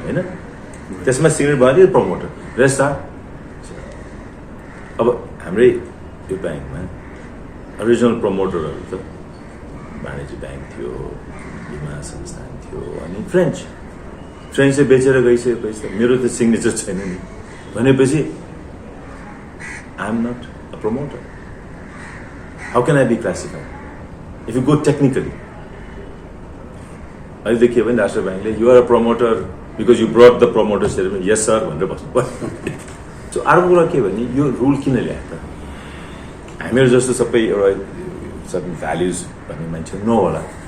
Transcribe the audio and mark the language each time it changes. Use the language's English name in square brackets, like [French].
[Nepali] होइन, त्यसमा सिग्नेट भयो भने प्रमोटर। रेस्ट आर अब हाम्रै यो ब्याङ्कमा ओरिजिनल प्रमोटरहरू त वाणिज्य ब्याङ्क थियो, बिमा संस्थान थियो, अनि फ्रेन्चले बेचेर गइसकेपछि त मेरो त सिग्नेचर छैन नि भनेपछि [English] I am not a promoter. How can I be classified if you go technically? [Nepali] अहिले देखियो भने राष्ट्र ब्याङ्कले [English] you are a promoter because you brought the promoter ceremony, yes sir [Nepali] भनेर बस्नु पर्यो। सो अर्को कुरा के भने यो रुल किन ल्याएको त? हामीहरू जस्तो सबै एउटा [English] certain values [Nepali] भन्ने मान्छे नहोला।